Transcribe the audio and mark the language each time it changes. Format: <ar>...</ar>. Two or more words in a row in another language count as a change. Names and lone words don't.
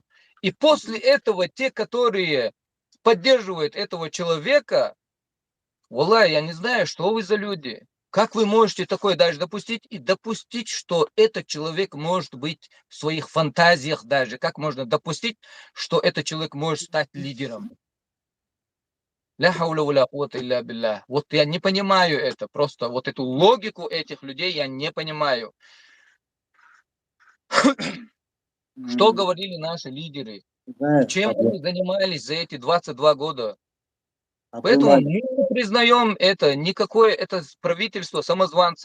<ru>И после этого те, которые поддерживают этого человека, Валлай, я не знаю, что вы за люди. Как вы можете такое даже допустить? И допустить, что этот человек может быть в своих фантазиях даже. Как можно допустить, что этот человек может стать лидером?</ru> <ar>لا حول ولا قوة إلا بالله.</ar> <ru>Вот я не понимаю это. Просто вот эту логику этих людей я не понимаю. Что говорили наши лидеры? Знаешь, Чем они занимались за эти 22 года? Поэтому Абдул-Маликом, мы не признаем это, никакое это правительство самозванцев.</ru>